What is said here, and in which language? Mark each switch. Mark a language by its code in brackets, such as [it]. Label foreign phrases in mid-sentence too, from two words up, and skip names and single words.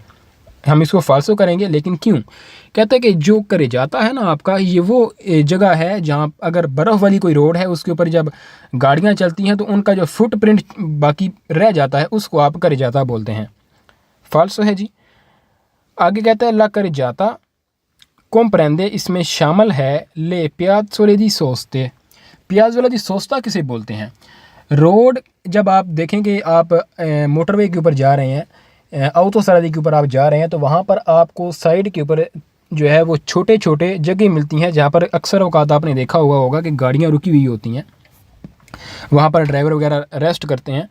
[ur] ہم اس کو फाल्सो کریں گے، لیکن کیوں؟ کہتا ہے کہ جو करेजाता ہے نا آپ کا، یہ وہ جگہ ہے جہاں اگر برف والی کوئی روڈ ہے اس کے اوپر جب گاڑیاں چلتی ہیں تو ان کا جو فٹ پرنٹ باقی رہ جاتا ہے اس کو آپ करेजाता بولتے ہیں। फाल्सो ہے جی۔ آگے کہتا ہے [it] la carreggiata comprende [ur] اس میں شامل ہے [it] le piazzole di soste. piazzola di sosta [ur] کسے بولتے ہیں؟ روڈ جب آپ دیکھیں گے آپ موٹروے کے اوپر جا رہے ہیں، ऑटोस्ट्रादा کے اوپر آپ جا رہے ہیں، تو وہاں پر آپ کو سائیڈ کے اوپر جو ہے وہ چھوٹے چھوٹے جگہ ملتی ہیں جہاں پر اکثر اوقات آپ نے دیکھا ہوا ہوگا کہ گاڑیاں رکی ہوئی ہوتی ہیں، وہاں پر ڈرائیور وغیرہ ریسٹ کرتے ہیں।